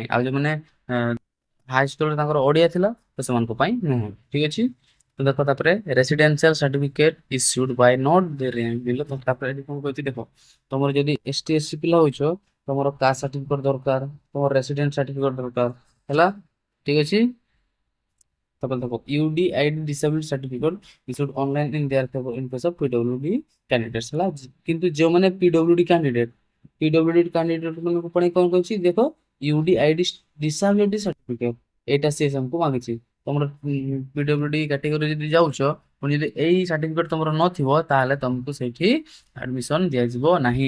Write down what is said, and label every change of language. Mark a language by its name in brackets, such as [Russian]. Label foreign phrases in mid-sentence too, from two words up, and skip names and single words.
[Odia] ଆଉ ଯୋଉମାନେ ହାଇ ସ୍କୁଲରେ ତାଙ୍କର ଓଡ଼ିଆ ଥିଲା, ତ ସେମାନଙ୍କ ପାଇଁ ନୁହଁ। ଠିକ ଅଛି। ତ ଦେଖ, ତାପରେ [English] residential certificate issued by not the rank below. [Odia] ତାପରେ ଏଠି କ'ଣ କହିଛି, ଦେଖ, ତମର ଯଦି ST SC ପିଲା ହୋଇଛ, ତମର [English] caste certificate [Odia] ଦରକାର, ତମର [English] residence certificate [Odia] ଦରକାର। ହେଲା, ଠିକ ଅଛି। ତାପରେ ଦେଖ, [English] UDID disability certificate issued online in their favor in case of PWD candidates। [Odia] ହେଲା, କିନ୍ତୁ ଯେଉଁମାନେ [English] PWD candidate [Odia] ମାନଙ୍କ ପାଇଁ କ'ଣ କହିଛି, ଦେଖ, [English] UDID disability certificate, [Odia] ଏଇଟା ସିଏ ଆମକୁ ମାଗିଛି। ତମର [English] PWD category [Odia] ଯଦି ଯାଉଛ, ପୁଣି ଯଦି ଏଇ ସାର୍ଟିଫିକେଟ ତମର ନଥିବ, ତାହେଲେ ତମକୁ ସେଇଠି ଆଡମିସନ ଦିଆଯିବ ନାହିଁ।